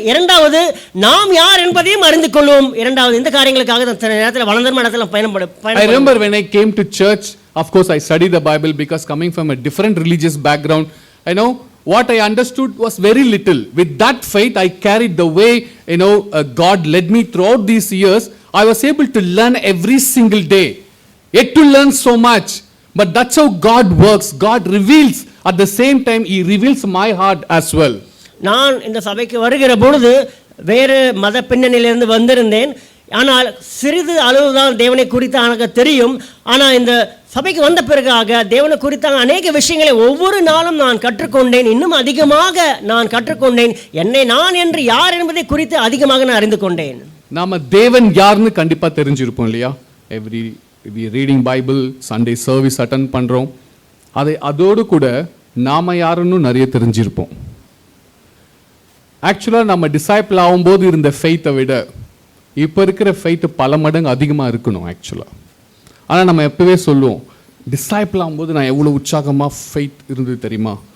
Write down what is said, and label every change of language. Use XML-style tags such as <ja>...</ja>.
<ta>இரண்டாவது, நாம் யார் என்பதையும் அறிந்து கொள்வோம். இரண்டாவது, இந்த காரியங்களுக்காக தான் நேரத்தில் வனாந்தரமான இடத்துல பயணப்படும்.</ta> <en>I remember when I came to church, of course I studied the Bible because coming from a different religious background, what I understood was very little. With that faith I carried the way God led me throughout these years. I was able to learn every single day, yet to learn so much. But that's how God works. God reveals. At the same time he reveals my heart as well.</en> <ta>நான் இந்த சபைக்கு வருகிற பொழுது வேறு மத பின்னணியிலிருந்து வந்திருந்தேன். ஆனால் சிறிது அளவுதான் தேவனை குறித்து எனக்கு தெரியும். ஆனால் இந்த சபைக்கு வந்த பிறகாக தேவனை குறித்தான அநேக விஷயங்களை ஒவ்வொரு நாளும் நான் கற்றுக்கொண்டேன். இன்னும் அதிகமாக நான் கற்றுக்கொண்டேன். நான் என்று யார் என்பதை குறித்து அதிகமாக நான் அறிந்து கொண்டேன். நாம தேவன் யாருன்னு கண்டிப்பா தெரிஞ்சிருப்போம் இல்லையா?</ta> <en>we reading Bible, Sunday service attend</en> <ta>பண்றோம். அதோடு கூட நாம யாருன்னு நிறைய தெரிஞ்சிருப்போம். ஆக்சுவலா நம்ம டிசைபிள் ஆகும்போது இருந்த ஃபெய்த்தை விட இப்போ இருக்கிற ஃபெய்த் பல மடங்கு அதிகமாக இருக்கணும் ஆக்சுவலாக. ஆனால் நம்ம எப்பவே சொல்லுவோம், டிசைபிள் ஆகும்போது நான் எவ்வளோ உற்சாகமாக ஃபெய்த் இருந்தது தெரியுமா?</ta>